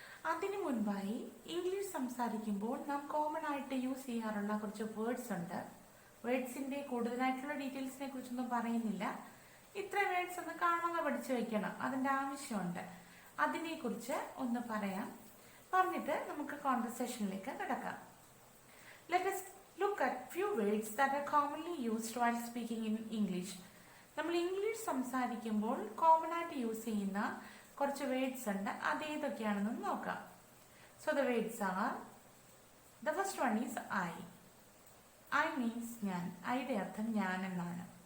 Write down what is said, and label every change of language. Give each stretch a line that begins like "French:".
Malayalam: അതിനു മുൻപായി ഇംഗ്ലീഷ് സംസാരിക്കുമ്പോൾ നാം കോമൺ ആയിട്ട് യൂസ് ചെയ്യാറുള്ള കുറച്ച് വേർഡ്സ് ഉണ്ട്. വേർഡ്സിന്റെ കൂടുതലായിട്ടുള്ള ഡീറ്റെയിൽസിനെ കുറിച്ചൊന്നും പറയുന്നില്ല. ഇത്ര വേർഡ്സ് ഒന്ന് കാണാതെ പഠിച്ചു വെക്കണം, അതിന്റെ ആവശ്യമുണ്ട്. അതിനെക്കുറിച്ച് ഒന്ന് പറഞ്ഞിട്ട് നമുക്ക് കോൺവെർസേഷനിലേക്ക് കിടക്കാം.
English: Let us look at few words that are commonly used while speaking in English.
Malayalam: നമ്മൾ ഇംഗ്ലീഷ് സംസാരിക്കുമ്പോൾ കോമൺ ആയിട്ട് യൂസ് ചെയ്യുന്ന കുറച്ച് വേർഡ്സ് ഉണ്ട്. അത് ഏതൊക്കെയാണെന്ന് നോക്കാം.
English: So the words are, the first one is I. I means
Malayalam: ഞാൻ. ഐയുടെ അർത്ഥം ഞാൻ എന്നാണ്.